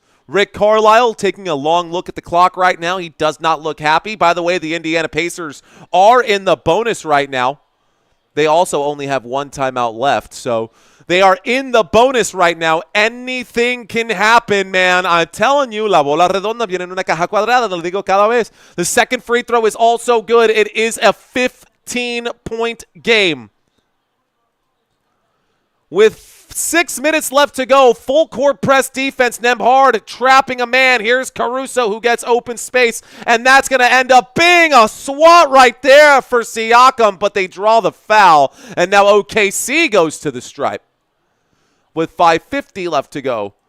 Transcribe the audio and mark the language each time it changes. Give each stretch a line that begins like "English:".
English: Rick Carlisle taking a long look at the clock right now. He does not look happy. By the way, the Indiana Pacers are in the bonus right now. They also only have one timeout left, so they are in the bonus right now. Anything can happen, man. I'm telling you,
Spanish: la bola redonda viene en una caja cuadrada, lo digo cada vez.
English: The second free throw is also good. It is a 15-point game. With 6 minutes left to go, full court press defense, Nembhard trapping a man. Here's Caruso who gets open space, and that's going to end up being a swat right there for Siakam, but they draw the foul, and now OKC goes to the stripe with 5:50 left to go.